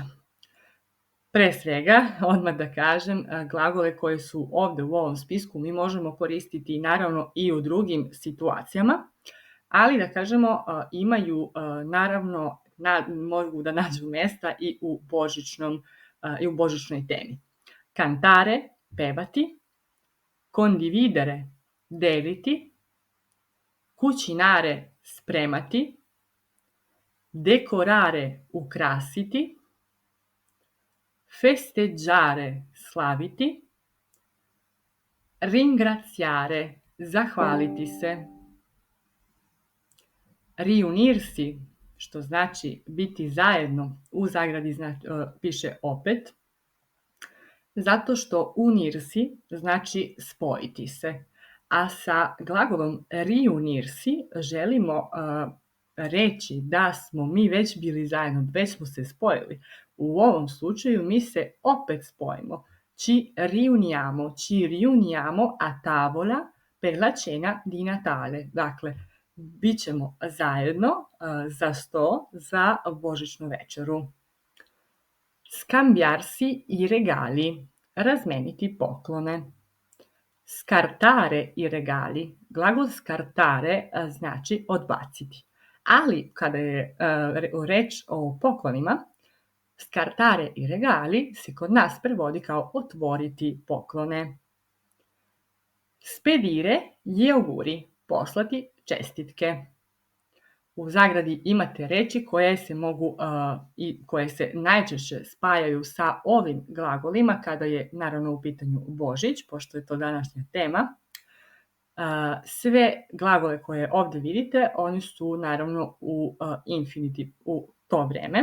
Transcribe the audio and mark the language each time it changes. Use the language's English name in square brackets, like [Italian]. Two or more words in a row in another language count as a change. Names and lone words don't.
[Serbian] Pre svega, odmah da kažem, glagole koji su ovde u ovom spisku mi možemo koristiti naravno i u drugim situacijama, ali da kažemo imaju naravno, mogu da nađu mesta i u božićnoj temi. [Italian] Cantare, pevati, condividere, deliti, cucinare, spremati, decorare, ukrasiti, festeggiare, slaviti, ringraziare, [Serbian] zahvaliti se, riunirsi, što znači biti zajedno, u zagradi piše opet, zato što unirsi znači spojiti se, a sa glagolom riunirsi želimo reći da smo mi već bili zajedno, već smo se spojili. U ovom slučaju mi se opet spojimo. [Italian] Ci riuniamo a tavola per la cena di Natale. [Serbian] Dakle, bit ćemo zajedno za sto za božićnu večeru. [Italian] Scambiarsi i regali, [Serbian] razmeniti poklone. [Italian] Scartare i regali, glagol scartare [Serbian] znači odbaciti. Ali kada je reč o poklonima, [Italian] scartare i regali [Serbian] se kod nas prevodi kao otvoriti poklone. [Italian] Spedire gli auguri, [Serbian] poslati čestitke. U zagradi imate reči koje se mogu i koje se najčešće spajaju sa ovim glagolima kada je naravno u pitanju Božić, pošto je to današnja tema. Sve glagole koje ovde vidite, oni su naravno u infinitiv, u to vreme.